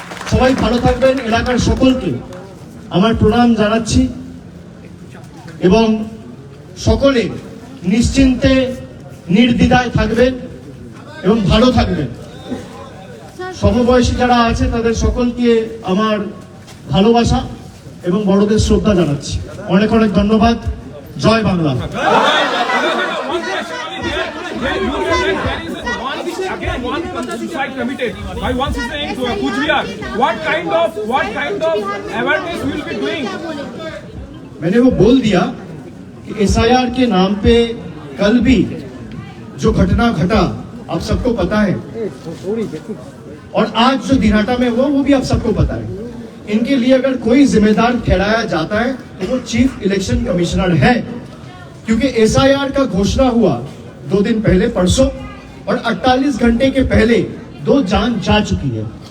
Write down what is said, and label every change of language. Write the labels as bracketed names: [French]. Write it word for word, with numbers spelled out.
[Bangla] সবাই ভালো থাকবেন, এলাকার সকলকে আমার প্রণাম জানাচ্ছি এবং সকলে নিশ্চিন্তে নির্দ্বিধায় থাকবেন এবং ভালো থাকবেন। সমবয়সী যারা আছে তাদের সকলকে আমার ভালোবাসা এবং বড়দের শ্রদ্ধা জানাচ্ছি। অনেক অনেক ধন্যবাদ। জয় Bangla. [English] Again, one suicide committed by one citizen in Kuchbihar. What kind of what kind of awareness we will be doing? [Hindi] मैंने वो बोल दिया कि एसआईआर के नाम पे कल भी जो घटना घटा आप सबको पता है, और आज जो दिनाटा में हुआ वो भी आप सबको पता है। इनके लिए अगर कोई जिम्मेदार ठहराया जाता है तो वो चीफ इलेक्शन कमिश्नर है, क्योंकि एसआईआर का घोषणा हुआ दो दिन पहले, परसों, और अड़तालीस घंटे के पहले दो जान जा चुकी है।